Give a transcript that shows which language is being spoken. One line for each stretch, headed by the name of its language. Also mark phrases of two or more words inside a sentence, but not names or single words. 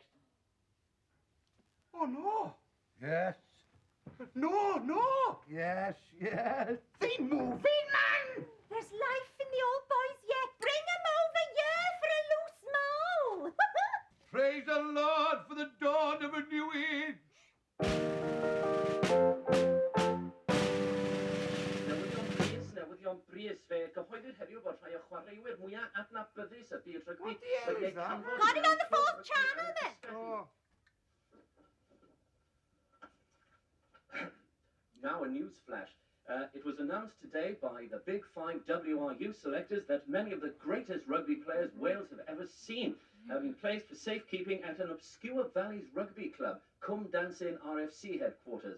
English: Oh, no. Yes, No. yes, yes. They moving, man. There's life in the old boys yet. Bring 'em over here for a loose mole. Praise the Lord for the dawn of a new age.
Welsh: Newyddion bris fe gyhoeddwyd heddiw bod rhai o chwaraewyr mwyaf adnabyddus y byd rygbi
English: What the hell is that? Got it on the fourth channel, then. Oh. Now a news flash. It was announced today by the Big Five WRU selectors that many of the greatest rugby players Wales have ever seen have been placed for safekeeping at an obscure Valleys rugby club, Come Dancing RFC headquarters.